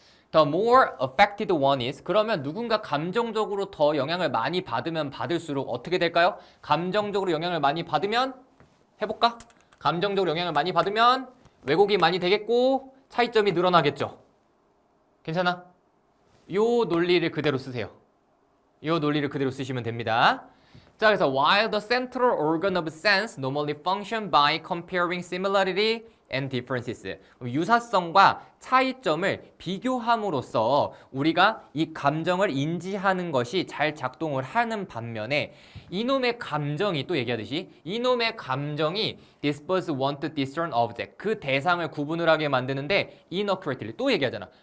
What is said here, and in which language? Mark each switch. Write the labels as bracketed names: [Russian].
[English] The more affected one is, [Korean] 그러면 누군가 감정적으로 더 영향을 많이 받으면 받을수록 어떻게 될까요? 감정적으로 영향을 많이 받으면, 해볼까? 감정적으로 영향을 많이 받으면 왜곡이 많이 되겠고 차이점이 늘어나겠죠. 괜찮아? 요 논리를 그대로 쓰세요. 요 논리를 그대로 쓰시면 됩니다. 자, 그래서 [English] while the central organ of sense normally function by comparing similarity and differences. [Korean] 유사성과 차이점을 비교함으로써 우리가 이 감정을 인지하는 것이 잘 작동을 하는 반면에 이놈의 감정이 또 얘기하듯이 이놈의 감정이 [English] disperse want to discern object. [Korean] 그 대상을 구분을 하게 만드는데 inaccurately 또 얘기하잖아.